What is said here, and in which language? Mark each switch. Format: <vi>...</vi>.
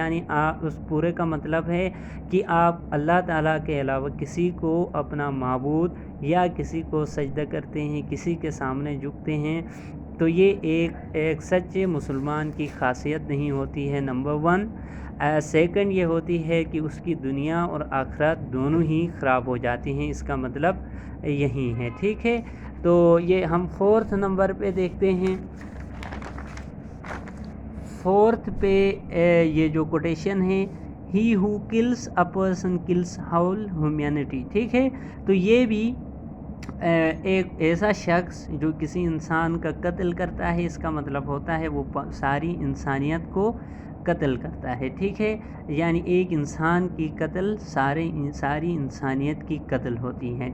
<ur>یعنی آپ اس پورے کا مطلب ہے کہ آپ اللہ تعالیٰ کے علاوہ کسی کو اپنا معبود یا کسی کو سجدہ کرتے ہیں، کسی کے سامنے جھکتے ہیں، تو یہ ایک سچے مسلمان کی خاصیت نہیں ہوتی ہے، نمبر 1. سیکنڈ یہ ہوتی ہے کہ اس کی دنیا اور آخرت دونوں ہی خراب ہو جاتی ہیں. اس کا مطلب یہی ہے. ٹھیک ہے، تو یہ ہم 4 نمبر پہ دیکھتے ہیں. 4 پہ یہ جو کوٹیشن ہے،</ur> <en>he who kills a person kills whole humanity.</en> <ur>ٹھیک ہے، تو یہ بھی ایک ایسا شخص جو کسی انسان کا قتل کرتا ہے، اس کا مطلب ہوتا ہے وہ ساری انسانیت کو قتل کرتا ہے. ٹھیک ہے، یعنی ایک انسان کی قتل ساری انسانیت کی قتل ہوتی ہے.</ur>